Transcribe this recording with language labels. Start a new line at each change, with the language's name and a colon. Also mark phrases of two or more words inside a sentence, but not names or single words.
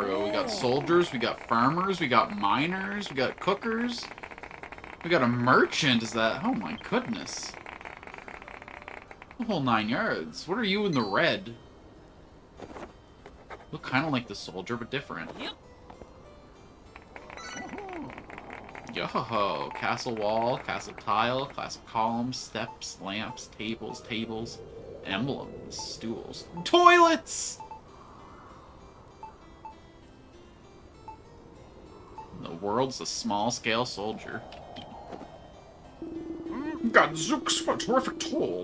English: We got soldiers, we got farmers, we got miners, we got cookers. We got a merchant, is that? Oh my goodness. The whole 9 yards. What are you in the red? Look kind of like the soldier, but different. Yo-ho-ho. Castle wall, castle tile, castle columns, steps, lamps, tables, emblems, stools, toilets! The world's a small-scale soldier. Gadzooks, what a terrific toll.